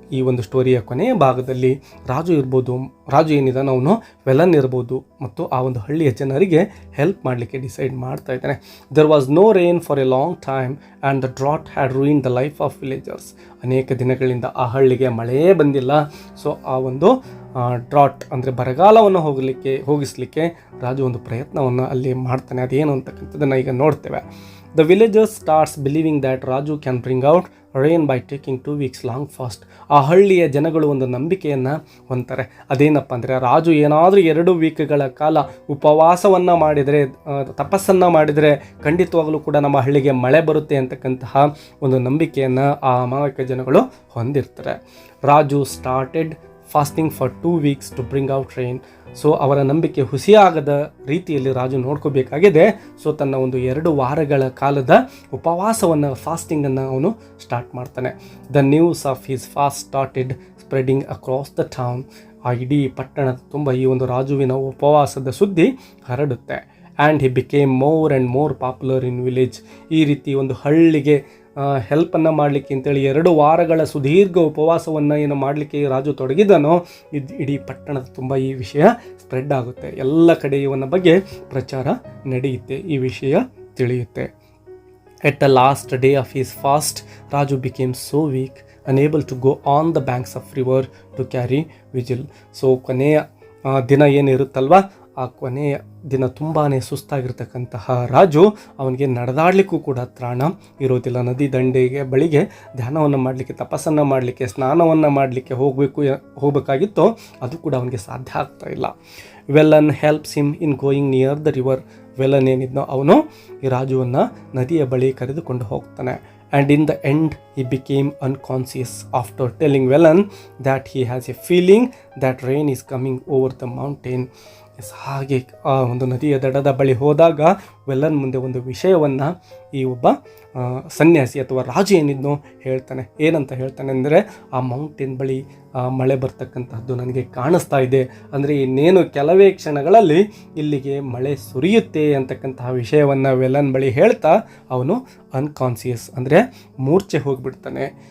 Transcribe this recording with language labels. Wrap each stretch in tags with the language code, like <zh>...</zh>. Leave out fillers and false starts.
<kn>ಈ ಒಂದು ಸ್ಟೋರಿಯ ಕೊನೆಯ ಭಾಗದಲ್ಲಿ ರಾಜು ಏನಿದಾನೆ ಅವನು ವೆಲನ್ ಇರ್ಬೋದು ಮತ್ತು ಆ ಒಂದು ಹಳ್ಳಿಯ ಜನರಿಗೆ ಹೆಲ್ಪ್ ಮಾಡಲಿಕ್ಕೆ ಡಿಸೈಡ್ ಮಾಡ್ತಾ ಇದ್ದಾನೆ.</kn> <en>There was no rain for a long time and the drought had ruin the life of villagers.</en> <kn>ಅನೇಕ ದಿನಗಳಿಂದ ಆ ಹಳ್ಳಿಗೆ ಮಳೆಯೇ ಬಂದಿಲ್ಲ. ಸೊ ಆ ಒಂದು ಡ್ರಾಟ್ ಅಂದರೆ ಬರಗಾಲವನ್ನು ಹೋಗಿಸಲಿಕ್ಕೆ ರಾಜು ಒಂದು ಪ್ರಯತ್ನವನ್ನು ಅಲ್ಲಿ ಮಾಡ್ತಾನೆ. ಅದೇನು ಅಂತಕ್ಕಂಥದ್ದನ್ನು ಈಗ ನೋಡ್ತೇವೆ.</kn> <en>The villagers starts believing that Raju can bring out rain by taking 2 weeks long fast.</en> <kn>ಆ ಹಳ್ಳಿಯ ಜನಗಳು ಒಂದು ನಂಬಿಕೆಯನ್ನು ಹೊಂತಾರೆ. ಅದೇನಪ್ಪ ಅಂದರೆ ರಾಜು ಏನಾದರೂ 2 ವೀಕ್ಗಳ ಕಾಲ ಉಪವಾಸವನ್ನು ಮಾಡಿದರೆ, ತಪಸ್ಸನ್ನು ಮಾಡಿದರೆ ಖಂಡಿತವಾಗಲೂ ಕೂಡ ನಮ್ಮ ಹಳ್ಳಿಗೆ ಮಳೆ ಬರುತ್ತೆ ಅಂತಕ್ಕಂತಹ ಒಂದು ನಂಬಿಕೆಯನ್ನು ಆ ಅಮಾಯಕ ಜನಗಳು ಹೊಂದಿರ್ತಾರೆ.</kn> <en>Raju started fasting for 2 weeks to bring out rain.</en> <kn>So ಅವರ ನಂಬಿಕೆ ಹುಸಿಯಾಗದ ರೀತಿಯಲ್ಲಿ ರಾಜು ನೋಡ್ಕೋಬೇಕಾಗಿದೆ. ಸೊ ತನ್ನ ಒಂದು 2 ವಾರಗಳ ಕಾಲದ ಉಪವಾಸವನ್ನು, ಫಾಸ್ಟಿಂಗನ್ನು ಅವನು ಸ್ಟಾರ್ಟ್ ಮಾಡ್ತಾನೆ.</kn> <en>The news of his fast started spreading across the town.</en> <kn>ಆ ಇಡೀ ಪಟ್ಟಣದ ತುಂಬ ಈ ಒಂದು ರಾಜುವಿನ ಉಪವಾಸದ ಸುದ್ದಿ ಹರಡುತ್ತೆ.</kn> <en>And he became more and more popular in village.</en> <kn>ಈ ರೀತಿ ಒಂದು ಹಳ್ಳಿಗೆ ಹೆಲ್ಪನ್ನು ಮಾಡಲಿಕ್ಕೆ ಅಂತೇಳಿ 2 ವಾರಗಳ ಸುದೀರ್ಘ ಉಪವಾಸವನ್ನು ಏನು ಮಾಡಲಿಕ್ಕೆ ರಾಜು ತೊಡಗಿದನೋ ಇಡೀ ಪಟ್ಟಣದ ತುಂಬ ಈ ವಿಷಯ ಸ್ಪ್ರೆಡ್ ಆಗುತ್ತೆ. ಎಲ್ಲ ಕಡೆ ಇವನ ಬಗ್ಗೆ ಪ್ರಚಾರ ನಡೆಯುತ್ತೆ, ಈ ವಿಷಯ ತಿಳಿಯುತ್ತೆ.</kn> <en>At the last day of his fast, Raju became so weak, unable to go on the banks of river to carry vigil.</en> <kn>So ಕೊನೆಯ ದಿನ ಏನಿರುತ್ತಲ್ವ, ಆ ಕೊನೆಯ ದಿನ ತುಂಬಾ ಸುಸ್ತಾಗಿರ್ತಕ್ಕಂತಹ ರಾಜು, ಅವನಿಗೆ ನಡೆದಾಡಲಿಕ್ಕೂ ಕೂಡ ತ್ರಾಣ ಇರೋದಿಲ್ಲ. ನದಿ ದಂಡೆಗೆ ಬಳಿಗೆ ಧ್ಯಾನವನ್ನು ಮಾಡಲಿಕ್ಕೆ, ತಪಸ್ಸನ್ನು ಮಾಡಲಿಕ್ಕೆ, ಸ್ನಾನವನ್ನು ಮಾಡಲಿಕ್ಕೆ ಹೋಗಬೇಕಾಗಿತ್ತು, ಅದು ಕೂಡ ಅವನಿಗೆ ಸಾಧ್ಯ ಆಗ್ತಾ ಇಲ್ಲ.</kn> <en>Velan helps him in going near the river.</en> <kn>ವೆಲ್ಲನ್ ಏನಿದ್ನೋ ಅವನು ಈ ರಾಜುವನ್ನು ನದಿಯ ಬಳಿ ಕರೆದುಕೊಂಡು ಹೋಗ್ತಾನೆ.</kn> <en>And in the end he became unconscious after telling Velan that he has a feeling that rain is coming over the mountain.</en> <kn>ಹಾಗೆ ಆ ಒಂದು ನದಿಯ ದಡದ ಬಳಿ ಹೋದಾಗ ವೆಲ್ಲನ್ ಮುಂದೆ ಒಂದು ವಿಷಯವನ್ನು ಈ ಒಬ್ಬ ಸನ್ಯಾಸಿ ಅಥವಾ ರಾಜು ಏನಿದ್ನೋ ಹೇಳ್ತಾನೆ. ಏನಂತ ಹೇಳ್ತಾನೆ ಅಂದರೆ, ಆ ಮೌಂಟೇನ್ ಬಳಿ ಮಳೆ ಬರ್ತಕ್ಕಂತಹದ್ದು ನನಗೆ ಕಾಣಿಸ್ತಾ ಇದೆ, ಅಂದರೆ ಇನ್ನೇನು ಕೆಲವೇ ಕ್ಷಣಗಳಲ್ಲಿ ಇಲ್ಲಿಗೆ ಮಳೆ ಸುರಿಯುತ್ತೆ ಅಂತಕ್ಕಂತಹ ವಿಷಯವನ್ನು ವೆಲ್ಲನ್ ಬಳಿ ಹೇಳ್ತಾ ಅವನು ಅನ್ಕಾನ್ಸಿಯಸ್ ಅಂದರೆ ಮೂರ್ಛೆ ಹೋಗಿಬಿಡ್ತಾನೆ.</kn>